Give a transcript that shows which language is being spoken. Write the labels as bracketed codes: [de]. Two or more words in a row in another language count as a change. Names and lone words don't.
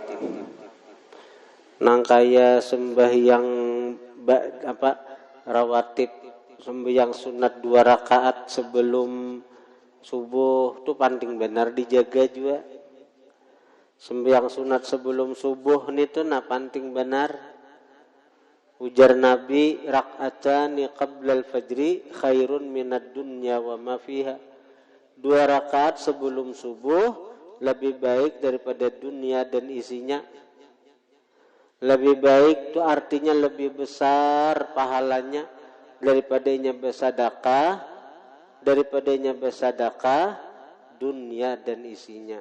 [bjn] Nang kaya sembahyang rawatib, sembahyang sunat 2 rakaat sebelum subuh tu penting benar dijaga juga. Sembahyang sunat sebelum subuh itu penting benar. Ujar Nabi, [ar] ركعتان قبل الفجر خير من الدنيا وما فيها. [bjn] 2 rakaat sebelum subuh lebih baik daripada dunia dan isinya. Lebih baik itu artinya lebih besar pahalanya daripadanya bersedekah dunia dan isinya.